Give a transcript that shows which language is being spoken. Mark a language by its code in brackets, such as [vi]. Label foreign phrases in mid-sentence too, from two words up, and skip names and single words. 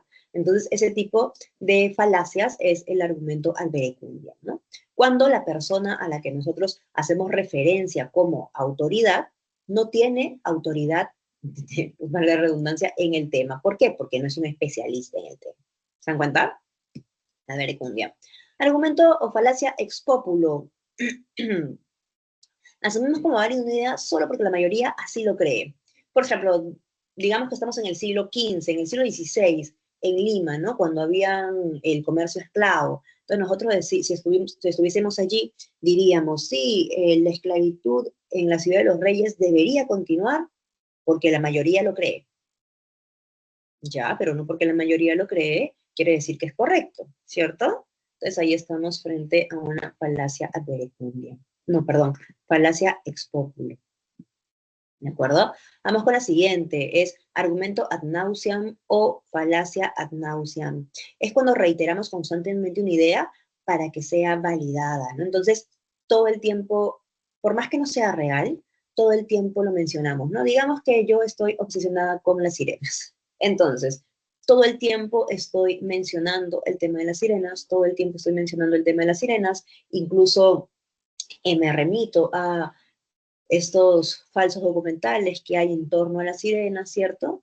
[es] Entonces, ese tipo de falacias es el argumento [la] ad verecundiam, [es] ¿no? Cuando la persona a la que nosotros hacemos referencia como autoridad no tiene autoridad, valga la redundancia, en el tema. ¿Por qué? Porque no es un especialista en el tema. ¿Se dan cuenta? [la] Ad verecundiam. [es] Argumento o falacia [la] ex populo. [es] Asumimos como válido una idea solo porque la mayoría así lo cree. Por ejemplo, digamos que estamos en el siglo XV, en el siglo XVI, en Lima, ¿no? Cuando había el comercio esclavo. Entonces nosotros, si estuviésemos allí, diríamos, sí, la esclavitud en la ciudad de los reyes debería continuar porque la mayoría lo cree. Ya, pero no porque la mayoría lo cree, quiere decir que es correcto, ¿cierto? Entonces ahí estamos frente a una falacia [la] ad verecundiam. [es] No, perdón, falacia [la] ex populo. [es] ¿De acuerdo? Vamos con la siguiente, es argumento [la] ad nauseam [es] o falacia [la] ad nauseam. [es] Es cuando reiteramos constantemente una idea para que sea validada, ¿no? Entonces, todo el tiempo, por más que no sea real, todo el tiempo lo mencionamos, ¿no? Digamos que yo estoy obsesionada con las sirenas. Entonces, todo el tiempo estoy mencionando el tema de las sirenas, todo el tiempo estoy mencionando el tema de las sirenas, incluso me remito a estos falsos documentales que hay en torno a la sirena, ¿cierto?